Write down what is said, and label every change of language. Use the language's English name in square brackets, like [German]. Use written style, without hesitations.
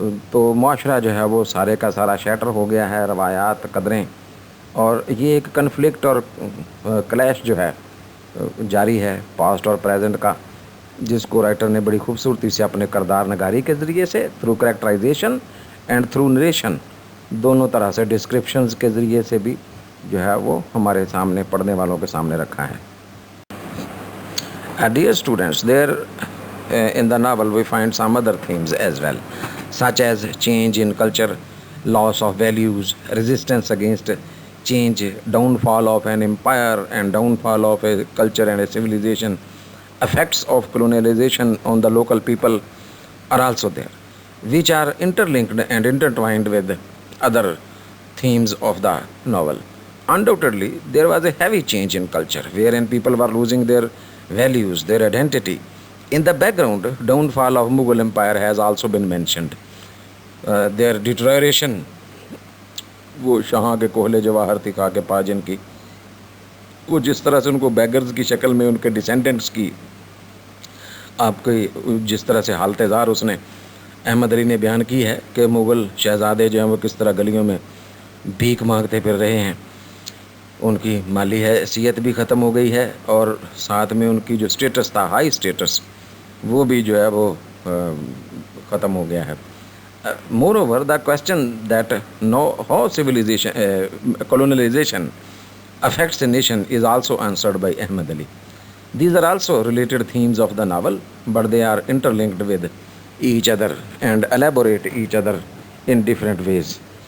[Urdu] تو معاشرہ جو ہے وہ سارے کا سارا شیٹر ہو گیا ہے, روایات, قدریں, اور یہ ایک کنفلکٹ اور کلیش جو ہے جاری ہے پاسٹ اور پریزنٹ کا, جس کو رائٹر نے بڑی خوبصورتی سے اپنے کردار نگاری کے ذریعے سے [English] through characterisation and through narration, [Urdu] دونوں طرح سے ڈسکرپشنز کے ذریعے سے بھی جو ہے وہ ہمارے سامنے پڑھنے والوں کے سامنے رکھا ہے. [English] Dear students, there in the novel we find some other themes as well, such as change in culture, loss of values, resistance against change, downfall of an empire and downfall of a culture and a civilization, effects of colonialization on the local people are also there, which are interlinked and intertwined with other themes of the novel. Undoubtedly, there was a heavy change in culture, wherein people were losing their values, their identity. In the background, downfall of Mughal Empire has also been mentioned. Their deterioration, [Urdu] وہ شاہاں کے کوہلے جواہر تھی کھا کے پا جن کی, وہ جس طرح سے ان کو بیگرز کی شکل میں ان کے ڈسینڈنٹس کی آپ کی جس طرح سے حالت زار اس نے احمد علی نے بیان کی ہے کہ مغل شہزادے جو ہیں وہ کس طرح گلیوں میں بھیک مانگتے پھر رہے ہیں, ان کی مالی حیثیت بھی ختم ہو گئی ہے اور ساتھ میں ان کی جو سٹیٹس تھا, ہائی سٹیٹس, وہ بھی جو ہے وہ ختم ہو گیا ہے. [English] Moreover, the question that how colonialization affects a nation is also answered by Ahmad Ali. These are also related themes of the novel, but they are interlinked with each other and elaborate each other in different ways.